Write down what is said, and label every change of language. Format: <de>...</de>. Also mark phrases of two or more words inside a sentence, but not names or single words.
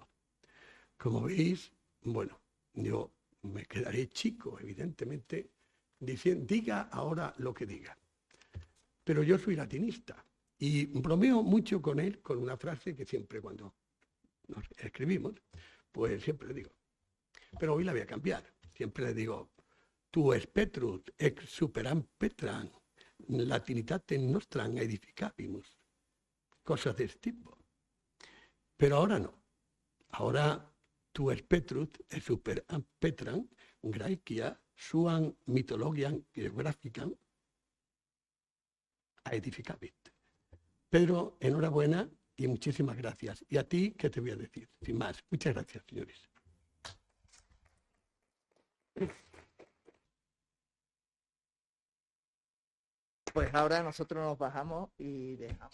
<es>Como veis, bueno, yo me quedaré chico, evidentemente, diciendo, diga ahora lo que diga. Pero yo soy latinista y bromeo mucho con él con una frase que siempre cuando nos escribimos, pues siempre le digo. Pero hoy la voy a cambiar. Siempre le digo,</es> <la>tu es Petrus, ex superam Petram, latinitatem nostram edificabimus.</la> <es>Cosas de este tipo. Pero ahora no.</es> <la>Ahora tu es Petrus, ex superam Petram, Graecia, suam mythologiam geographicam, edificabit.</la> <es>Pedro, enhorabuena y muchísimas gracias. Y a ti, ¿qué te voy a decir? Sin más, muchas gracias, señores. Pues ahora nosotros nos bajamos y dejamos</es>